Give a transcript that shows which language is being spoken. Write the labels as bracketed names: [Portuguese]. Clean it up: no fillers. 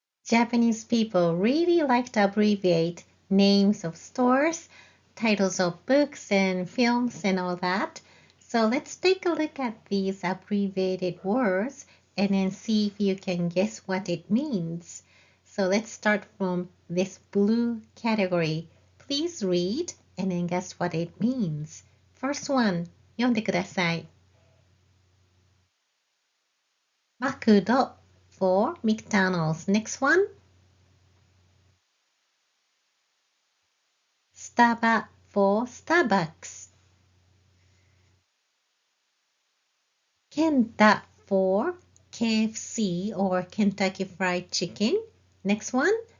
[English] Japanese people really like to abbreviate names of stores, titles of books and films and all that. So let's take a look at these abbreviated words and then see if you can guess what it means. So let's start from this blue category. Please read and then guess what it means. First one, [Japanese] 読んでください。 [English] マクド for McDonald's. Next one. スタバ for Starbucks. ケンタ for KFC or Kentucky Fried Chicken. Next one.